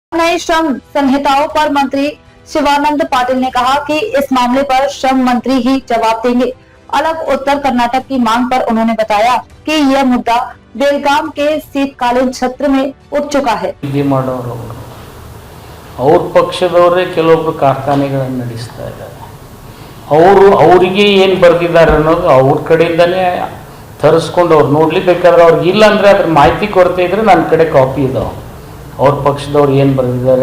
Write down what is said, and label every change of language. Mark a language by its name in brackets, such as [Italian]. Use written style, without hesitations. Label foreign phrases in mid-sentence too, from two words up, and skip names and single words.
[Hindi] नई श्रम संहिताओं पर मंत्री शिवानंद पाटिल ने कहा कि इस मामले पर श्रम मंत्री ही जवाब देंगे। अलग उत्तर कर्नाटक की मांग पर उन्होंने बताया कि यह मुद्दा बेलगाम के शीतकालीन सत्र में उठ चुका है। [Kannada] ಅವ್ರ ಪಕ್ಷದವರೇ ಕೆಲವೊಬ್ಬರು ಕಾರ್ಖಾನೆಗಳನ್ನು ನಡೆಸ್ತಾ ಇದ್ದಾರೆ. ಅವರಿಗೆ ಏನು ಬರೆದಿದ್ದಾರೆ ಅನ್ನೋದು ಅವ್ರ ಕಡೆಯಿಂದನೇ ತರಿಸ್ಕೊಂಡು ಅವ್ರು ನೋಡ್ಲಿ. ಬೇಕಾದ್ರೆ ಅವ್ರಿಗೆ ಇಲ್ಲ ಅಂದರೆ ಅದ್ರ ಮಾಹಿತಿ ಕೊರತೆ ಇದ್ರೆ ನನ್ನ ಕಡೆ ಕಾಪಿ ಇದಾವೆ. ಅವ್ರ ಪಕ್ಷದವ್ರು ಏನು ಬರೆದಿದ್ದಾರೆ.